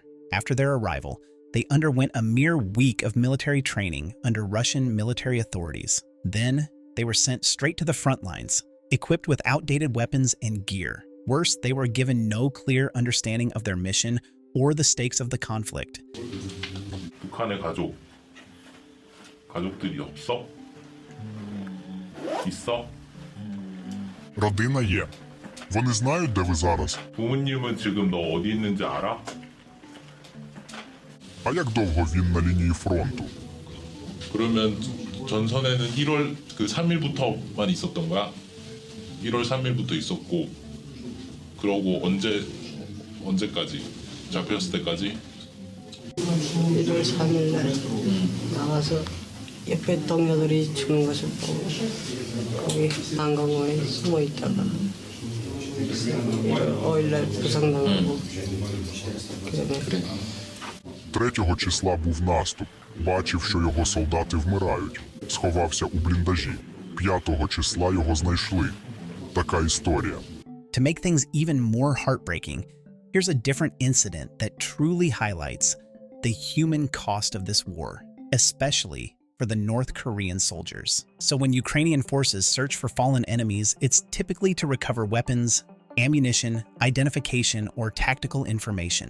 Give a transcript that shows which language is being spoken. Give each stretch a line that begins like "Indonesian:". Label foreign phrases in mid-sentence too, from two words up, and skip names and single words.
English: After their arrival, they underwent a mere week of military training under Russian military authorities. Then, they were sent straight to the front lines, equipped with outdated weapons and gear. Worse, they were given no clear understanding of their mission or the stakes of the conflict.
Korean: 북한의 가족들이 없어? 있어?
Ukrainian: Родина є. Вони знають, де ви зараз?
Korean: 부모님은 지금 너 어디 있는지 알아?
Ukrainian: А як довго він на лінії фронту?
Korean: 그러면 전선에는 1월 3일부터만 있었던 거야? 1월 3일부터 있었고, 그러고 언제까지? 잡혔을 때까지? 1월 3일 날 나와서 옆에 동료들이 죽는 것을 보고 거기 난강원에 숨어 있다가 5일 날 부상당하고 그다음에
Ukrainian: 3 числа був наступ. Бачив, що його солдати вмирають. Сховався у бліндажі. 5 числа його знайшли. Така історія.
English: To make things even more heartbreaking, here's a different incident that truly highlights the human cost of this war, especially for the North Korean soldiers. So when Ukrainian forces search for fallen enemies, it's typically to recover weapons, ammunition, identification, or tactical information.